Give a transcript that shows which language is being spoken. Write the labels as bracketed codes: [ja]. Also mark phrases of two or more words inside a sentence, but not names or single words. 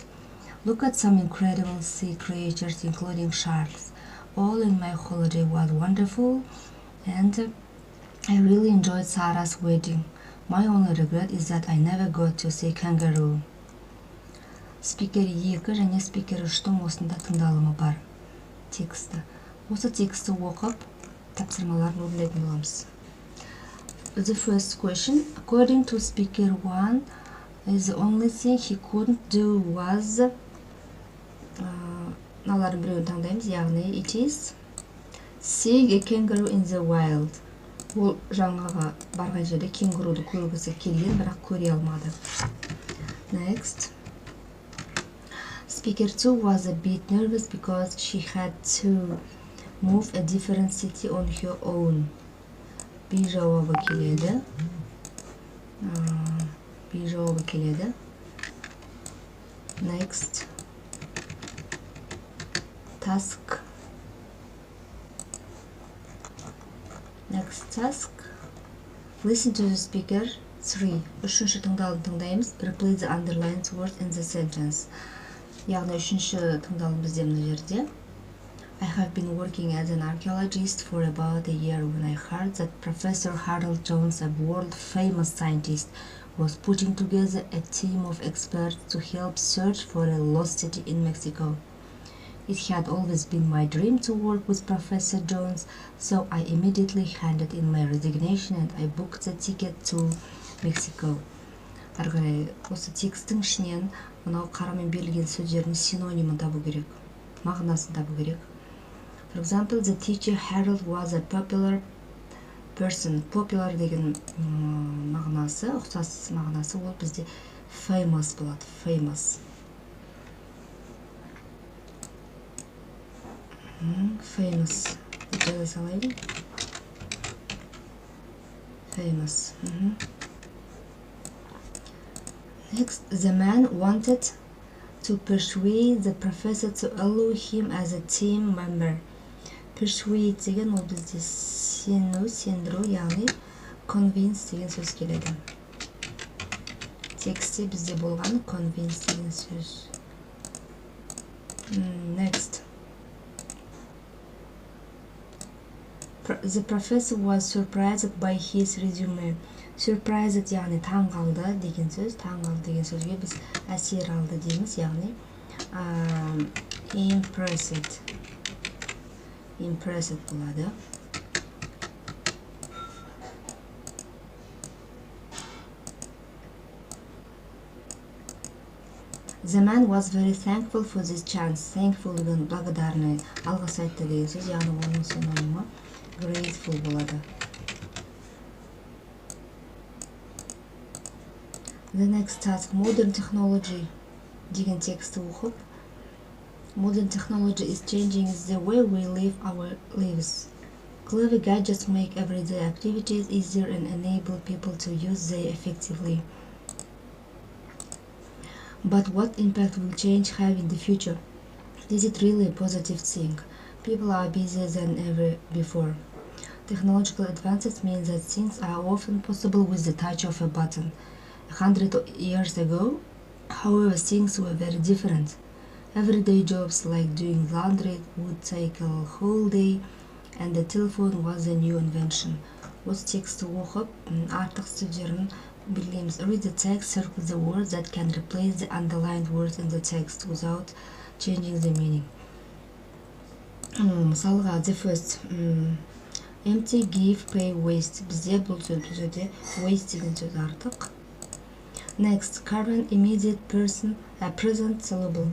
[en] Look at some incredible sea creatures including sharks. All in my holiday was wonderful and I really enjoyed Sarah's wedding. My only regret is that I never got to see kangaroo. [kk] Speaker 2 және Speaker 3-тің осында тыңдалымы бар тексті. Осы тексті оқып, тапсырмаларын өрлетін боламыз. [en] The first question, according to Speaker 1, the only thing he couldn't do was [kk] мыналардың біреуін таңдаймыз, яғни [en] it is seeing a kangaroo in the wild. [kk] Ол жаңағы барған жерде кенгуруды көргісі келген, бірақ көре алмады. [en] Next. Speaker 2 was a bit nervous because she had to move a different city on her own. [kk] B жауабы келеді. B жауабы келеді. [en] Next. Task. Next task. Listen to the speaker 3. [kk] Үшінші тыңдалым тыңдаймыз. [en] Replace the underlined words in the sentence. [kk] Яғни үшінші тыңдалым бізде мына жерде. [en] I have been working as an archaeologist for about a year when I heard that Professor Harold Jones, a world-famous scientist, was putting together a team of experts to help search for a lost city in Mexico. It had always been my dream to work with Professor Jones, so I immediately handed in my resignation and I booked the ticket to Mexico. [kk] Ары қарай осы текстің ішінен мынау қарамен берілген сөздердің синонимін табу керек, мағынасын табу керек. [en] For example, the teacher Harold was a popular person. [kk] Popular деген мағынасы, ұқсас мағынасы, ол бізде famous болады, famous. [en] Famous. [kk] Жаза салайын. [en] Famous. Next, the man wanted to persuade the professor to allow him as a team member. [kk] Persuade деген ол бізде сену, сендіру, яғни convince деген сөз келеді. Тексте бізде болған convince деген сөз. [en] Next. The professor was surprised by his resume. [kk] Surprised яғни таң қалды деген сөз. Таң қалды деген сөзге біз әсер алды дейміз, яғни impressed. Impressed болады. [en] The man was very thankful for this chance. [kk] Thankful деген благодарный, алғыс айтты деген сөз, яғни оның синонимі grateful болады. [en] The next task, modern technology [kk] деген тексті оқып. [en] Modern technology is changing the way we live our lives. Clever gadgets make everyday activities easier and enable people to use them effectively. But what impact will change have in the future? Is it really a positive thing? People are busier than ever before. Technological advances mean that things are often possible with the touch of a button. 100 years ago, however, things were very different. Everyday jobs like doing laundry would take a whole day, and the telephone was a new invention. [kk] Осы тексті оқып, артық сөздерін белгілейміз. [en] Read the text, circle the words that can replace the underlined words in the text without changing the meaning. Мысалға, the first, empty, give, pay, waste. [kk] Бізде бұл сөзде waste деген сөз артық. [en] Next, current, immediate, present, syllable.